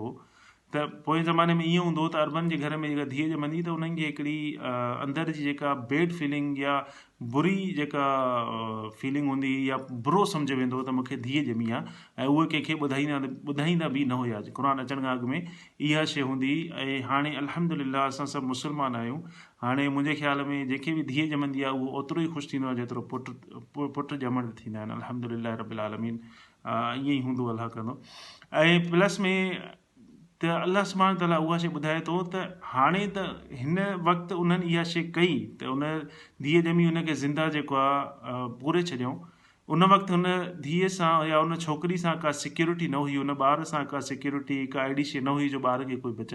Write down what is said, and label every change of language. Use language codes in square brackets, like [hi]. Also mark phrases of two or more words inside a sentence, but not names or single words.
[sd] त पोएं ज़माने में ईअं हूंदो त अरबनि जे घर में जेका धीअ ॼमंदी त उन्हनि खे हिकिड़ी अंदरि जी जेका [en] bad feeling [sd] या बुरी जेका फीलिंग हूंदी, या बुरो सम्झ वेंदो त मूंखे धीअ ॼमी आहे, ऐं उहे कंहिंखे ॿुधाईंदा बि न हुया। क़ुर अचण खां अॻु में इहा शइ हूंदी। ऐं हाणे अल्हम्दुलिल्लाह असां सभु मुस्लमान आहियूं। हाणे मुंहिंजे ख़्याल में जंहिंखे बि धीअ ॼमंदी आहे उहो ओतिरो ई ख़ुशि थींदो आहे जेतिरो पुटु ॼमण थींदा आहिनि। [ar] الحمد لله رب العالمين, [sd] ईअं ई हूंदो, अल्लाह कंदो। ऐं प्लस में त [ar] الله سبحانه تعالى [sd] उहा शइ ॿुधाए थो त हाणे त हिन वक़्तु उन्हनि इहा शइ कई, त उन धीअ ॼमी उनखे ज़िंदा जेको आहे पूरे छॾियऊं। उन वक़्तु हुन धीअ सां या उन छोकिरी सां का सिक्योरिटी न हुई, उन ॿार सां का सिक्योरिटी, का अहिड़ी शइ न हुई जो ॿार खे कोई बचाए।